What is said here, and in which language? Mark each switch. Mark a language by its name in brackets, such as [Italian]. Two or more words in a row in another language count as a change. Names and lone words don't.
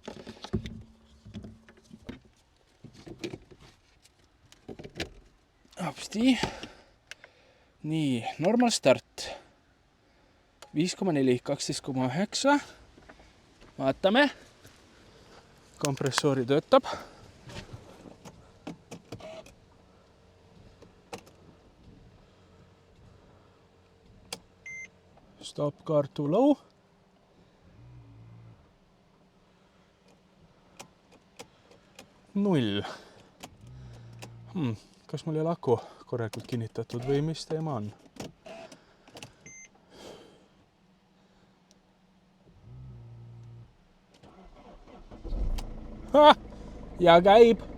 [Estonian] Apsti. [English] Nii, normal start. 5,4, 12,9. [Estonian] Vaatame. Kompressoori töötab. [English] Stop car too low. [Estonian] Null. Kas mul ei ole aku korralikult kinnitatud või mis teema on? Ja käib.